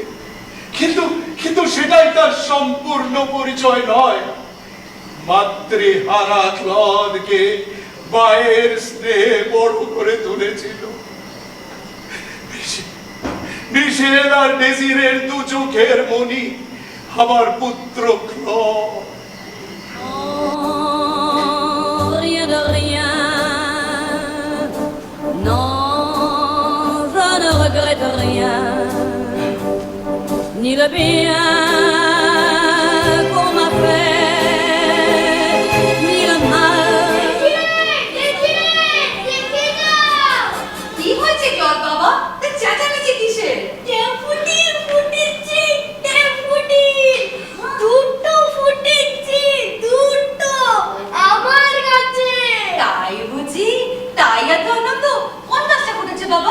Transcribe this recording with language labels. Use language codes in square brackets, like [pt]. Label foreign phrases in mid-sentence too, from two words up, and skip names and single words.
[bn] কিন্তু সেটাই তার সম্পূর্ণ পরিচয় নয়। মাতৃহারা ক্লদকে মায়ের স্নেহে বড় করে তুলেছিল। মিশেল আর ডেজিরের 2 চোখের মণি, আমার পুত্র ক্লদ। [fr] Rien de rien. Non, je ne regrette ni le bien qu'on m'a fait, ni le mal. [bn] কি হয়েছে ক্লদ বাবা? তা চেঁচামেচি কিসের? আমার কাছে তাই বুঝি? তাই এত আনন্দ? কোন গাছটা ফুটেছে বাবা?